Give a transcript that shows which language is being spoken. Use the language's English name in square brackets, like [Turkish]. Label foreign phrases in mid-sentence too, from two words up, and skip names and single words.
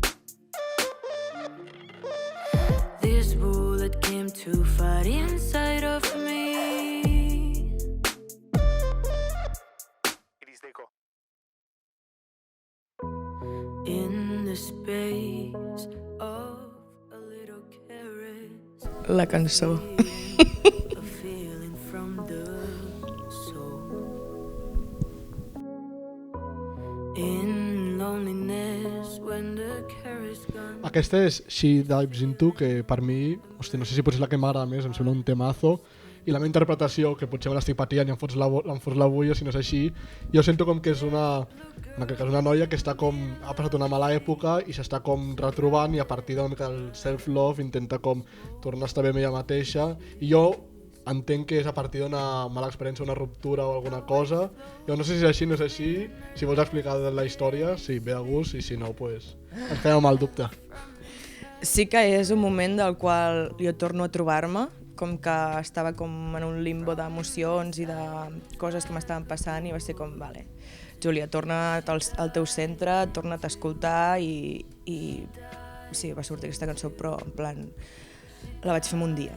[English] This bullet came too far inside of me. In the space of a little caress, [Catalan] La cançó. [English] a feeling from the soul. In loneliness when the caress gone. [Catalan] Aquesta és She Dives Into, que per mi, no sé si potser és la que m'agrada més, em sembla un temazo, i la meva interpretació, que potser me l'estic patint i em fots la bulla si no és així, jo sento com que és una noia que està com, ha passat una mala època i s'està com retrobant, i a partir d'una mica del self-love intenta com tornar a estar bé amb ella mateixa, i jo entenc que és a partir d'una mala experiència, una ruptura o alguna cosa. Jo no sé si és així, no és així. Si vols explicar la història, sí, ve a gust, i si no, pues, ens quedem amb el dubte. Sí que és un moment del qual jo torno a trobar-me, com que estava com en un limbo d'emocions i de coses que m'estaven passant, i va ser com, vale, Júlia, torna't al teu centre, torna't a escoltar, i sí, va sortir aquesta cançó, però en plan, la vaig fer en un dia.